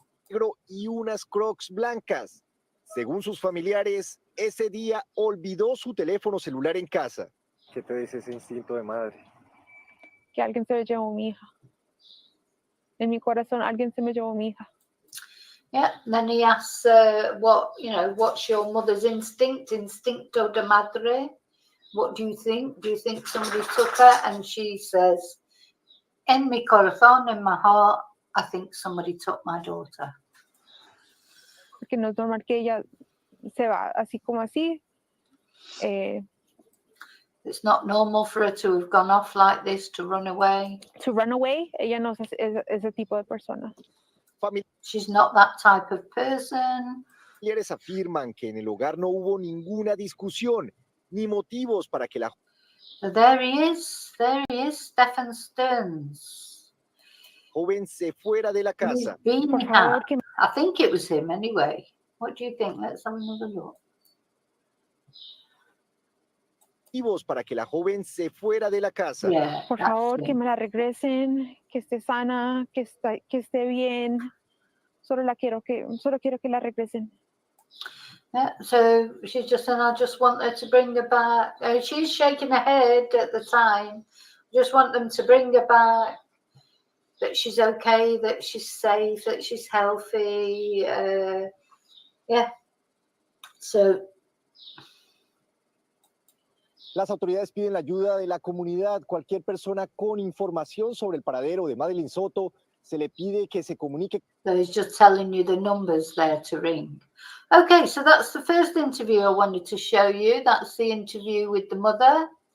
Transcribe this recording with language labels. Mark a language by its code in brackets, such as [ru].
[es] Negro y unas Crocs blancas. Según sus familiares, ese día olvidó su teléfono celular en casa. ¿Qué te dice ese instinto de madre? Que alguien se llevó mi hija. En mi corazón, alguien se me llevó mi hija. [en] Yeah, and then he asks, what, you know, what's your mother's instinct? [es] Instinto de madre. [en] What do you think? Do you think somebody took her? And she says, [es] en mi corazón, [en] in my heart, I think somebody took my daughter. [es] Porque no es normal que ella se va así como así. [en] It's not normal for her to have gone off like this, to run away. To run away, [es] ella no es ese tipo de persona. [en] She's not that type of person. [es] Familiares afirman que en el hogar no hubo ninguna discusión ni motivos para que la [en] So there he is, Stephen Stearns. [es] joven se fuera de la casa. Por favor, que [en] I think it was him anyway. What do you think? Let's have another look. [es] Motivos para que la joven se fuera de la casa. [en] Yeah, [es] por [en] that's [es] favor, [en] him. [es] que me la regresen, que esté sana, que esté bien. Solo quiero que la regresen. [en] Yeah, so she's just saying, I just want her to bring her back. She's shaking her head at the time. Just want them to bring her back. That she's okay, that she's safe, that she's healthy. Yeah. So. [es] Las autoridades piden la ayuda de la comunidad. Cualquier persona con información sobre el paradero de Madeline Soto se le pide que se comunique. [en] So he's just telling you the numbers there to ring. Okay, so that's the first interview I wanted to show you. That's the interview with the mother.